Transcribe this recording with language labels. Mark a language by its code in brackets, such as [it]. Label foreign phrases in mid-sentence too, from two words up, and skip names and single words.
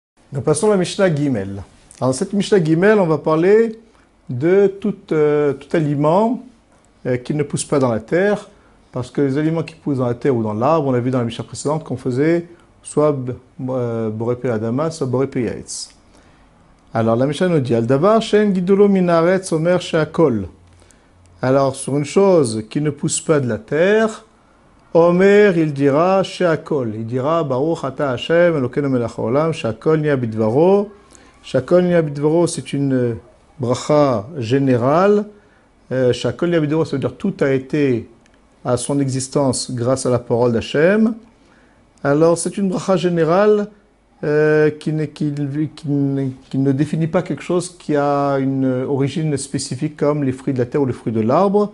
[fr] Nous passons à la Mishnah Gimel. Dans cette Mishnah Gimel, on va parler de tout aliment qui ne pousse pas dans la terre, parce que les aliments qui poussent dans la terre ou dans l'arbre, on a vu dans la Mishnah précédente qu'on faisait soit Boré Adama, soit Boré Yaetz. Alors la Mishnah nous dit [he] על דבר שאין גידולו מן הארץ אומר שהכל. [fr] Alors sur une chose qui ne pousse pas de la terre, Omer, il dira Sheakol. Il dira [he] ברוך אתה השם אלוקינו מלך העולם שהכל נהיה בדברו. שהכל נהיה בדברו, [fr] c'est une bracha générale. [he] שהכל נהיה בדברו, [fr] ça veut dire tout a été à son existence grâce à la parole d'Hashem. Alors c'est une bracha générale qui ne définit pas quelque chose qui a une origine spécifique comme les fruits de la terre ou les fruits de l'arbre.